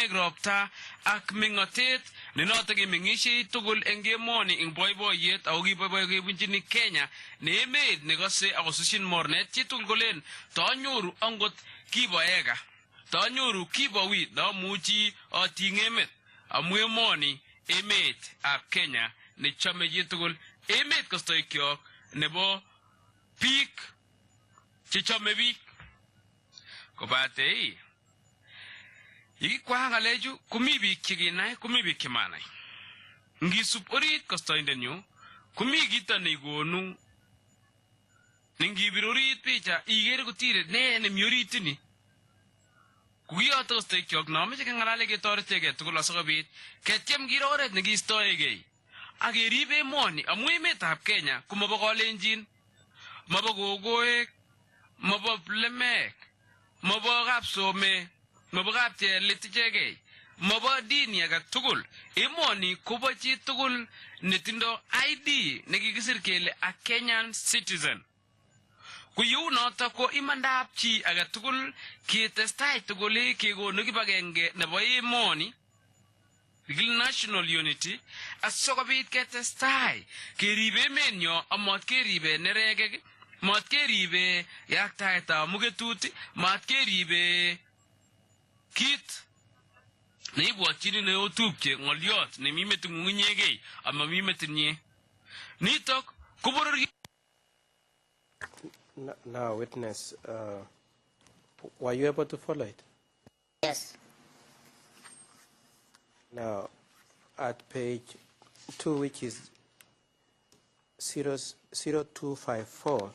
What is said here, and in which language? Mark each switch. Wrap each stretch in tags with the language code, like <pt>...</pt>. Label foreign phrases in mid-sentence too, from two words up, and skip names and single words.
<kln>ropta ak mingotet nenoto gemengishi tugul engemoni ing boyboyet agogiboyboy gebunjini Kenya ne emet negose agosushin mornet chitugul golen tonyoru angot kiboega tonyoru kibowi damuchi atingemet amu emoni emet ab Kenya ne chame chitugul emet kostoy kyok nebo pik che chame bik kobate kwa ngalechu kumi bik chiginai kumi bik chimanai ngisup orit kostoindenyu kumi kito negonu ningibir orit picha igere kotire ne mi oritini kugiyoto kostoy kyok nameche kengalale ketoretege tugul asokobit ketyem giro oret negiistoegei agerib emoni amu emetab Kenya kumabo kalenjin mabo gogoek mabo plemek mabo kapsome mabo kapchelit ichegei mabo dini age tugul emoni kobo chi tugul netindo ID nekikisir kele</kln> <en>a Kenyan citizen</en> <kln>kuyu noto ko imandab chi age tugul kitestai tugul kegonu kibagenge nebo emoni</kln> <en>national unity</en> <kln>asokobit ketestai keribe emenyo amot keribe neregek mot keribe yaktaetab mugetut mot keribe kit neibwotchini neotupche ngoliot nemi meting'ung inyegei ama mi metinyi nitok koboror.</kln> <en>Now, witness, were you able to follow it? Yes. Now, at page 2, which is 0254.</en>